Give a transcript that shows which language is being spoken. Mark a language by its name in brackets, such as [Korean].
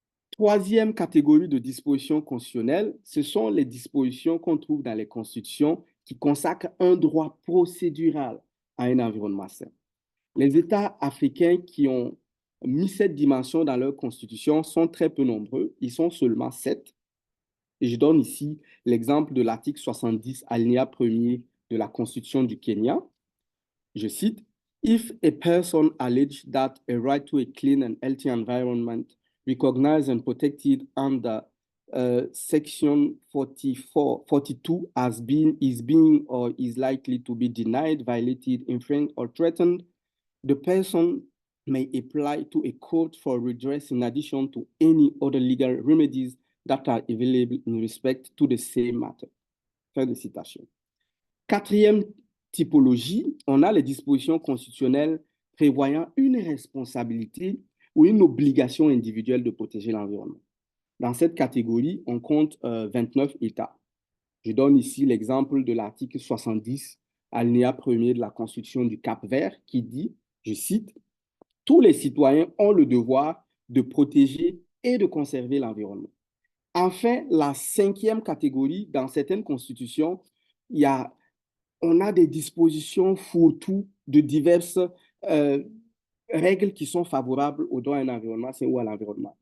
[French] Troisième catégorie de dispositions constitutionnelles, ce sont les dispositions qu'on trouve dans les constitutions qui consacrent un droit procédural à un environnement sain. Les États africains qui ont mis cette dimension dans leur constitution sont très peu nombreux. Ils sont seulement 7. Et je donne ici l'exemple de l'article 70, alinéa 1er de la Constitution du Kenya. [English] Je cite: If a person alleged that a right to a clean and healthy environment recognized and protected under Section 42 is being or is likely to be denied, violated, infringed, or threatened, the person may apply to a court for redress in addition to any other legal remedies that are available in respect to the same matter. [French] Fin de citation. Quatrième typologie, on a les dispositions constitutionnelles prévoyant une responsabilité ou une obligation individuelle de protéger l'environnement. Dans cette catégorie, on compte 29 États. Je donne ici l'exemple de l'article 70, alinéa 1er de la Constitution du Cap-Vert qui dit, je cite, « Tous les citoyens ont le devoir de protéger et de conserver l'environnement. » Enfin, la 5e catégorie, dans certaines constitutions, on a des dispositions fourre-tout de diverses règles qui sont favorables au droit à un environnement sain ou à l'environnement.